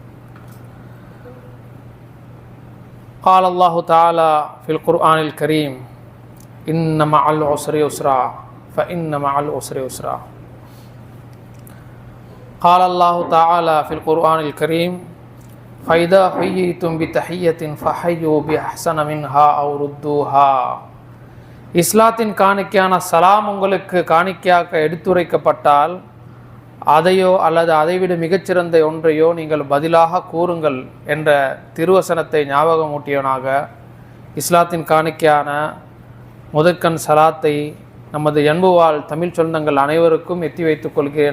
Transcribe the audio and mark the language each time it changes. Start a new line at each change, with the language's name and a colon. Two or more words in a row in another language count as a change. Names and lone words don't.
Arabic: قال الله تعالى في القرآن الكريم: إن مع العسر يسرا فإن مع العسر يسرا. قال الله تعالى في القرآن الكريم: فإذا حييتم بتحية فحيوا بأحسن منها أو ردوها.
Tamil: இஸ்லாத்தின் காணிக்கையான சலாம் உங்களுக்கு காணிக்கையாக எடுத்துரைக்கப்பட்டால் அதையோ அல்லது அதைவிட மிகச்சிறந்த ஒன்றையோ நீங்கள் பதிலாக கூறுங்கள் என்ற திருவசனத்தை ஞாபகமூட்டியவனாக இஸ்லாத்தின் காணிக்கையான முதற்கண் சலாத்தை நமது அன்புவாழ் தமிழ் சொந்தங்கள் அனைவருக்கும் எத்தி வைத்துக் கொள்கிறேன்.